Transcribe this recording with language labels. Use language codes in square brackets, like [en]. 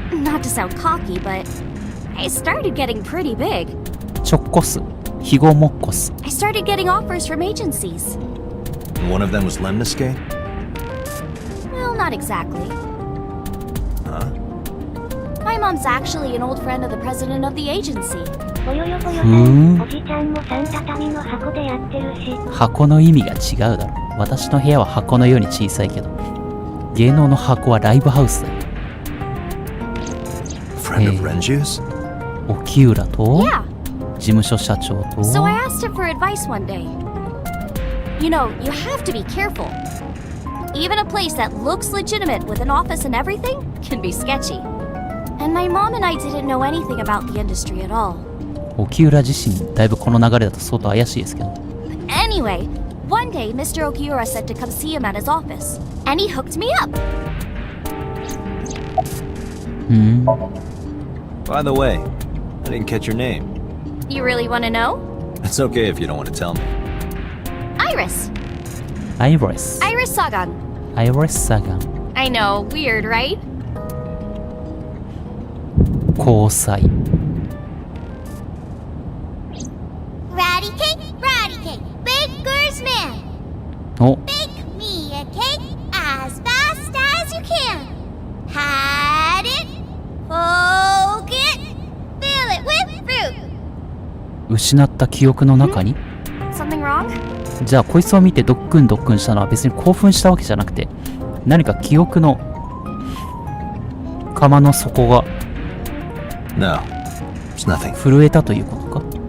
[en] Not to sound cocky, but I started getting pretty big. [ja] ちょっこす。ひごもっこす。 [en] I started getting offers from agencies. And one of them was Lemniscate? Well, not exactly. Huh? My mom's actually an old friend of the president of the agency. [ja] ぼよよぼよさん、おじちゃんも3畳の箱でやってるし。箱の意味が違うだろ。私の部屋は箱のように小さいけど、芸能の箱はライブハウスだよ。 [en] Friend of Renju's? [ja] 沖浦と、 [en] Yeah. [ja] 事務所社長と。 [en] So I asked him for advice one day. You know, you have to be careful. Even a place that looks legitimate with an office and everything can be sketchy. And my mom and I didn't know anything about the industry at all. [ja] 沖浦自身、だいぶこの流れだと相当怪しいですけど。 [en] Anyway, one day Mr. Okiura said to come see him at his office. And he hooked me up. By the way, I didn't catch your name. You really want to know? It's okay if you don't want to tell me. Iris. Iris. Iris Sagan. Iris Sagan. I know, weird, right? [ja] 交際。 [en] Ratty cake, ratty cake, baker's man. お、 Bake me a cake as fast as you can. Pat it, poke it, fill it with fruit. [ja] 失った記憶の中に、 [en] Something wrong? [ja] じゃあこいつを見てドックンドックンしたのは別に興奮したわけじゃなくて、何か記憶の釜の底が [en] No, it's nothing. [ja] 震えたということか。